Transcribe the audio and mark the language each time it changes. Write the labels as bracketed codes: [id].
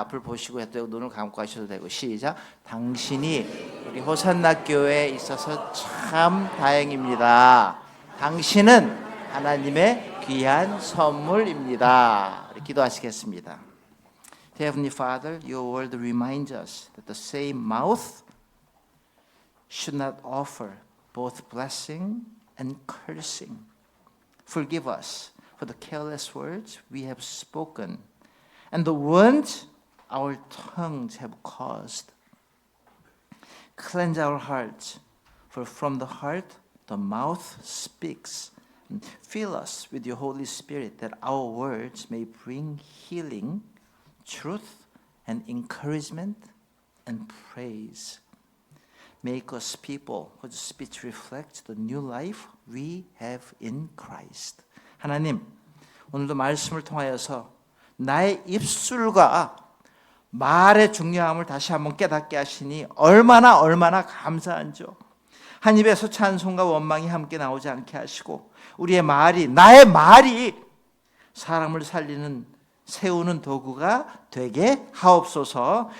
[ko] 앞을 보시고 해도 눈을 감고 하셔도 되고 시작. 당신이 우리 호산나 교회에 있어서 참 다행입니다. 당신은 하나님의 귀한 선물입니다. 기도하시겠습니다. [en] Heavenly Father, your word reminds us that the same mouth should not offer both blessing and cursing. Forgive us for the careless words we have spoken and the wounds our tongues have caused. Cleanse our hearts, for from the heart the mouth speaks. Fill us with your Holy Spirit that our words may bring healing, truth, and encouragement and praise. Make us people whose speech reflects the new life we have in Christ. [ko] 하나님, 오늘도 말씀을 통하여서 나의 입술과 말의 중요함을 다시 한번 깨닫게 하시니 얼마나 감사한죠. 한 입에서 찬송과 원망이 함께 나오지 않게 하시고 우리의 말이, 나의 말이 사람을 살리는 세우는 도구가 되게 하옵소서.